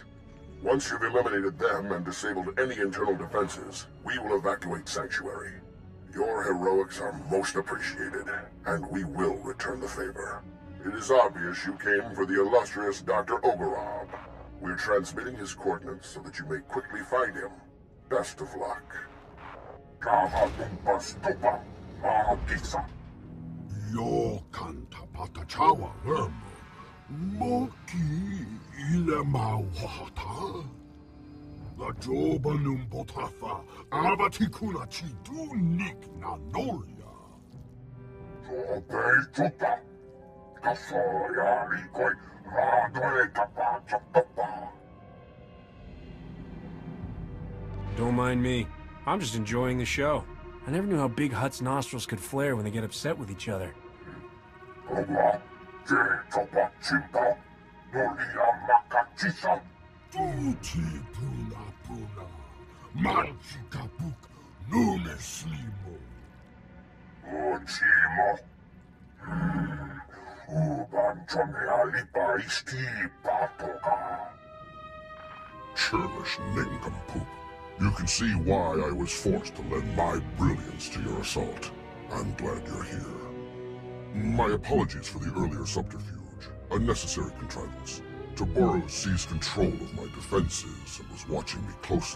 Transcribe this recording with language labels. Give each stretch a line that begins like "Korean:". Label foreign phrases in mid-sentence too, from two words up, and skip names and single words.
English: Once you've eliminated them and disabled any internal defenses, we will evacuate Sanctuary. Your heroics are most appreciated, and we will return the favor. It is obvious you came for the illustrious Dr. Ogorab. We're transmitting his coordinates so that you may quickly find him. Best of luck. Yo canta patachawa verbo. Moki ile mauhata. La joba num botafa. Abatikuna chidu nik na nolia. Jobe chuta. Kasoya likoi. Radoe tapa chapapa. Don't mind me. I'm just enjoying the show. I never knew how big Hutt's nostrils could flare when they get upset with each other. Tuti puna puna. Magica book. Nume slimo. Ochimo. Ubanchone alipa isti patoka. Churlish nincompoop. You can see why I was forced to lend my brilliance to your assault. I'm glad you're here. My apologies for the earlier subterfuge. A necessary contrivance. Taburo seized control of my defenses and was watching me closely.